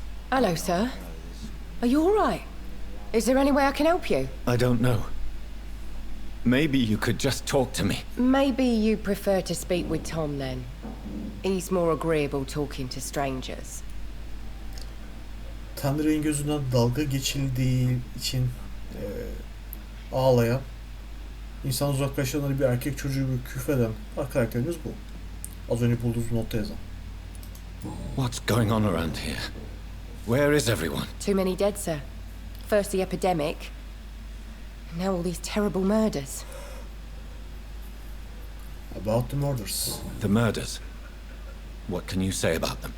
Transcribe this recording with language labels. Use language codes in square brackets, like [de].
[en] Hello, sir. Are you all right? Is there any way I can help you? I don't know. Maybe you could just talk to me. Maybe you prefer to speak with Tom, then. He's more agreeable talking to strangers. [tr] Tanrı'nın gözünden dalga geçildiği için ağlayan, insan uzaklaşanları bir erkek çocuğu gibi küfreden karakterimiz bu. Az önce bulduğumuz notta yazan. [en] What's going on around here? Where is everyone? Too many dead, sir. First the epidemic, now all these terrible murders. About the murders. The murders. What can you say about them?